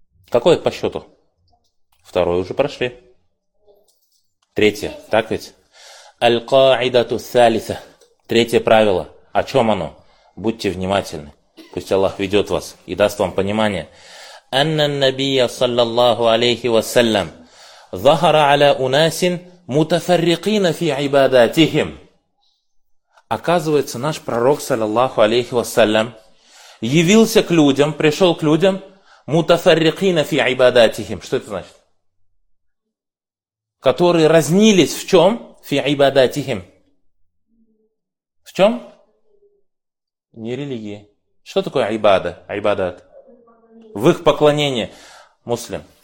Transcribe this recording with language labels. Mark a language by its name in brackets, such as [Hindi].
[Russian] Какое по счету? Второе уже прошли. Третье, так ведь? [Arabic] Аль-Ка'идату Салиса. [Russian] Третье правило. О чем оно? Будьте внимательны. Пусть Аллах ведет вас и даст вам понимание. Анна-Набия, саллиллаху алейхи вассалям. [Arabic] ظهر على أناس متفرقين في عباداتهم. [Russian] Оказывается, наш пророк, саллиллаху алейхи вассалям, явился к людям, пришел к людям, [Arabic] متفرقين في عباداتهم. [Russian] Что это значит? Которые разнились в чем? [Arabic] في عباداتهم. [Russian] В чем? Не религии. Что такое ибада? Ибадат. В их поклонении. Муслим.